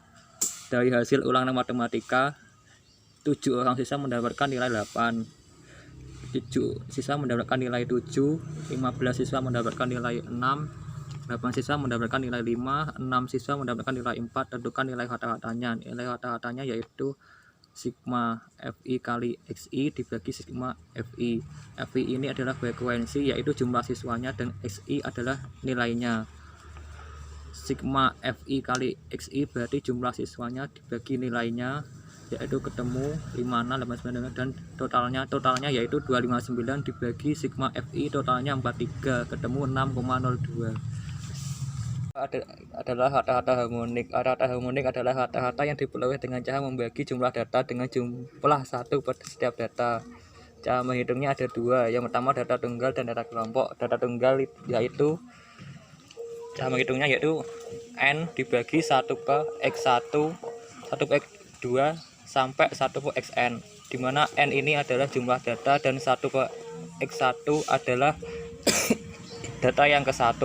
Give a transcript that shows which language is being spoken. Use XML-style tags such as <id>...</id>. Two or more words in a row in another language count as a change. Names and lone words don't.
<id>Dari hasil ulangan matematika, 7 orang siswa mendapatkan nilai 8, 7 siswa mendapatkan nilai 7, 15 siswa mendapatkan nilai 6, 8 siswa mendapatkan nilai 5, 6 siswa mendapatkan nilai 4. Tentukan nilai hata-hatanya. Nilai hata-hatanya yaitu sigma fi kali xi dibagi sigma fi. Fi ini adalah frekuensi, yaitu jumlah siswanya, dan xi adalah nilainya. Sigma fi kali xi berarti jumlah siswanya dibagi nilainya, yaitu ketemu 56, 89, dan totalnya yaitu 259 dibagi sigma fi, totalnya 43, ketemu 6,02. Adalah hata-hata harmonik. Hata-hata harmonik adalah hata-hata yang diperoleh dengan cara membagi jumlah data dengan jumlah 1 per setiap data. Cara menghitungnya ada dua. Yang pertama data tunggal dan data kelompok. Data tunggal yaitu cara menghitungnya yaitu n dibagi 1 per x1, 1 per x2 sampai 1 per xn, dimana n ini adalah jumlah data dan 1 per x1 adalah data yang ke-1.</id>